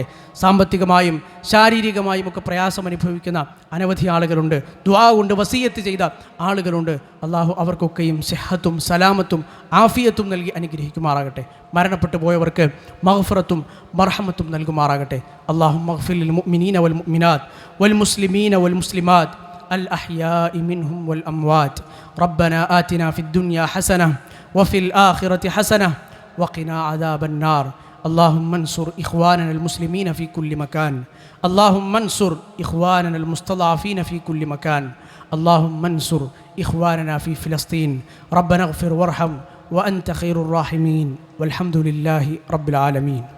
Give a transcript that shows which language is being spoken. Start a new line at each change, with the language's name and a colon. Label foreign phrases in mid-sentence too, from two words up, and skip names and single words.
Malayalam: സാമ്പത്തികമായും ശാരീരികമായും ഒക്കെ പ്രയാസം അനുഭവിക്കുന്ന അനവധി ആളുകളുണ്ട്. ദുആ കൊണ്ട് വസിയത്ത് ചെയ്ത ആളുകളുണ്ട്. അള്ളാഹു അവർക്കൊക്കെയും സിഹത്തും സലാമത്തും ആഫിയത്തും നൽകി അനുഗ്രഹിക്കുമാറാകട്ടെ. മരണപ്പെട്ടു പോയവർക്ക് മഗ്ഫിറത്തും മർഹമത്തും നൽകുമാറാകട്ടെ.
Arabic: اللهم اغفر للمؤمنين والمؤمنات والمسلمين والمسلمات الأحياء منهم والأموات ربنا آتنا في الدنيا حسنة وفي الآخرة حسنة وقنا عذاب النار اللهم انصر إخواننا المسلمين في كل مكان اللهم انصر إخواننا المستضعفين في كل مكان اللهم انصر إخواننا في فلسطين ربنا اغفر وارحم وأنت خير الراحمين والحمد لله رب العالمين.